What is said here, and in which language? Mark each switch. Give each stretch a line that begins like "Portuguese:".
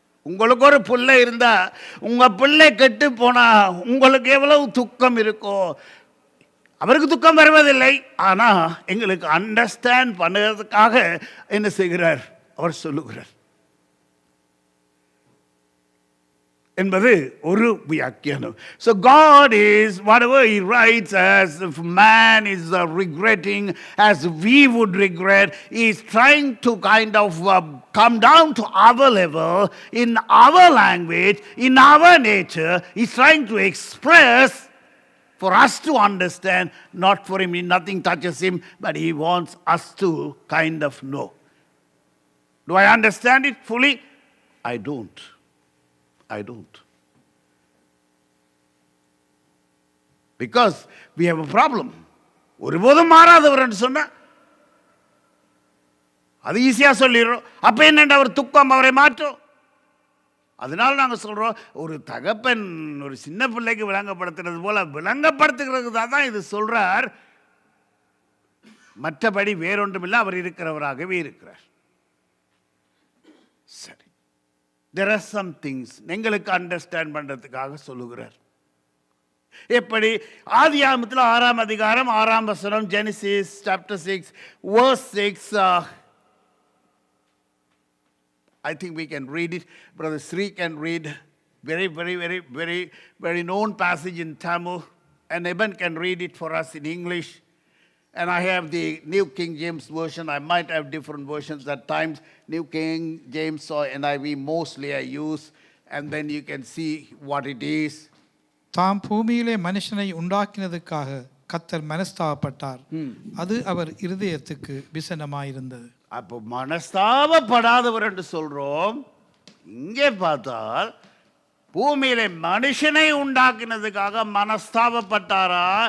Tamil: உங்களுக்கு ஒரு பிள்ளை இருந்தால், உங்கள் பிள்ளை கெட்டு போனால் உங்களுக்கு எவ்வளவு துக்கம் இருக்கோ, அவருக்கு துக்கம் வருவதில்லை. ஆனால் எங்களுக்கு அண்டர்ஸ்டாண்ட் பண்ணுறதுக்காக என்ன செய்கிறார், அவர் சொல்லுகிறார் என்பது ஒரு வியாக்கியானம்.
English: So God is, whatever he writes, as if man is regretting, as we would regret, he is trying to kind of come down to our level, in our language, in our nature. He is trying to express for us to understand, not for him, nothing touches him, but he wants us to kind of know. Do I understand it fully? I don't. Because we have a problem.
Tamil: ஒருபோதும் மாறாதவர் என்று சொன்னா அது ஈஸியா சொல்லிடுறோம். அப்ப என்னென்ன அவர் துக்கம் அவரை மாற்றும். அதனால நாங்கள் சொல்றோம், ஒரு தகப்பன் ஒரு சின்ன பிள்ளைக்கு விளங்கப்படுத்துறது போல விளங்கப்படுத்துகிறது தான் இது சொல்றார். மற்றபடி வேறொன்றுமில்லை, அவர் இருக்கிறவராகவே இருக்கிறார். சரி,
English: there are some things
Tamil: எங்களுக்கு அண்டர்ஸ்டாண்ட் பண்றதுக்காக சொல்லுகிறார். எப்படி? ஆதியாகமத்தில் 6ஆம் அதிகாரம் 6ஆம் வசனம்,
English: Genesis chapter 6 verse 6. I think we can read it. Brother Sri can read. Very known passage in Tamil. And Eben can read it for us in English. And I have the New King James Version. I might have different versions at times. New King James or NIV mostly I use. And then you can see what it is.
Tamil: தாம் பூமியிலே மனுஷனை உண்டாக்கினதுக்காக கர்த்தர் மனஸ்தாபப்பட்டார், அது அவர் இருதயத்துக்கு விசனமாயிருந்தது. அப்போ மனஸ்தாபப்படாதவர் என்று சொல்றோம். இங்கே பார்த்தால் பூமியிலே மனுஷனை உண்டாக்கினதுக்காக மனஸ்தாபப்பட்டாரா?